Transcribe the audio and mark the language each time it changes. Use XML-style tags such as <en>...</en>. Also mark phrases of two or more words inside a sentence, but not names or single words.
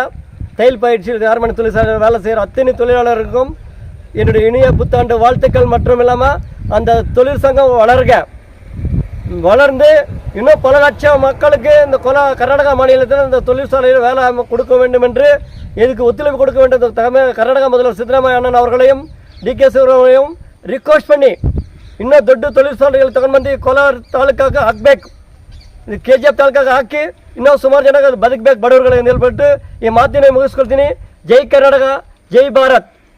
<ta>தையல் பயிற்சி கார்மெண்ட் தொழிற்சங்கம் வேலை செய்கிற அத்தனை தொழிலாளருக்கும் என்னுடைய இனிய புத்தாண்டு வாழ்த்துக்கள். மற்றும் இல்லாமல் அந்த தொழிற்சங்கம் வளர்ந்து இன்னும் பல லட்சம் மக்களுக்கு இந்த கர்நாடகா மாநிலத்தில் இந்த தொழிற்சாலையில் வேலை கொடுக்க வேண்டும் என்று இதுக்கு ஒத்துழைப்பு கொடுக்க வேண்டும் கர்நாடகா முதல்வர் சித்தராமையா அண்ணன் அவர்களையும் டி.கே. சிவகுமாரையும் ರಿಕ್ವೆಸ್ಟ್ பண்ணி</ta> <kn>ಇನ್ನೂ ದೊಡ್ಡ ತೊಳಿಸಾಲೆಗಳು ತಗೊಂಡು ಬಂದು ಕೋಲಾರ ತಾಲೂಕಾಗ ಹಾಕಬೇಕು. ಇದು KGF ತಾಲೂಕಾಗ ಹಾಕಿ ಇನ್ನೂ ಸುಮಾರು ಜನ ಬದುಕಬೇಕು ಬಡವರುಗಳು ಅಂತ ಹೇಳ್ಬಿಟ್ಟು ಈ ಮಾತಿನ ಮುಗಿಸ್ಕೊಳ್ತೀನಿ. ಜೈ ಕರ್ನಾಟಕ, ಜೈ ಭಾರತ್.</kn>